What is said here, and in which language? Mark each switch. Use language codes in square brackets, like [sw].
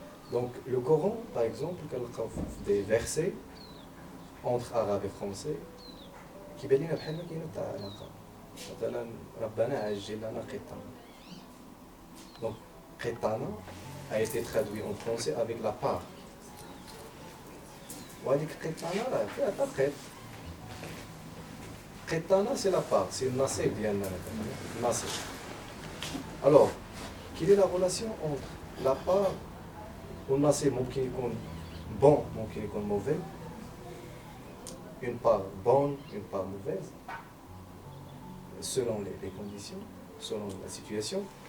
[fr] Donc, le Coran, par exemple, des versets entre arabe et français, qui بين لنا بحال ما كاينه تاع علاقه. [ar] مثلا ربنا عجل لنا قطنا. [fr] Donc, قطنا a été traduit en français avec la part. [ar] وهذيك قطنا راه فيها تا قط. [fr] قطنا c'est la part, c'est le nasib ديالنا nasib. Alors, quelle est la relation entre la part والنصيب ممكن يكون bon, ممكن يكون mauvais, une part bonne, une part mauvaise, selon les conditions, selon la situation.